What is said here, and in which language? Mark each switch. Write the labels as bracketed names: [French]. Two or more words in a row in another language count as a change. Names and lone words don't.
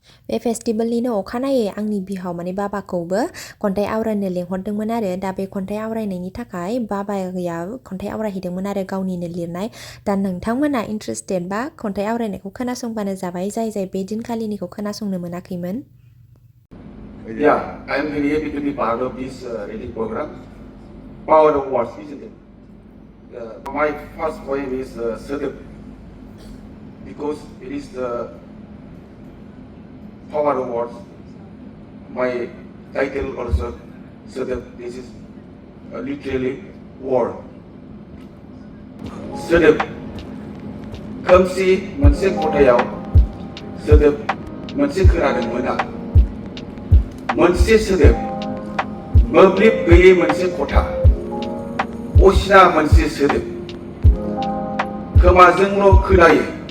[Bodo] बे फेस्टिभेलनिनो अखानायै आंनि बिहाव माने बाबाखौबो खन्थाइ आवरायनो लेंहरदोंमोन आरो दा बे खन्थाइ आवरायनायनि थाखाय बाबाया खन्थाइ आवरायहैदोंमोन आरो गावनिनो लिरनाय दा नोंथांमोना इन्ट्रेस्टेड बा खन्थाइ आवरायनायखौ खोनासंबानो जाबाय जाय बे दिनखालिनिखौ खोनासंनो मोनाखैमोन [English] Yeah, I'm very happy to be part of this reading program. Power of words, isn't it? My first poem is Sadhep, because it is the power of words. My title also, Sadhep, this is literally word. Sadhep, [Bodo] खोमसि मोनसे खथायाव सोदोब मोनसे खोनादोंमोन आं मोनसे सोदोब मोब्लिब गैयै मोनसे खथा असिना मोनसे सोदोब खोमाजोंल' खोनायो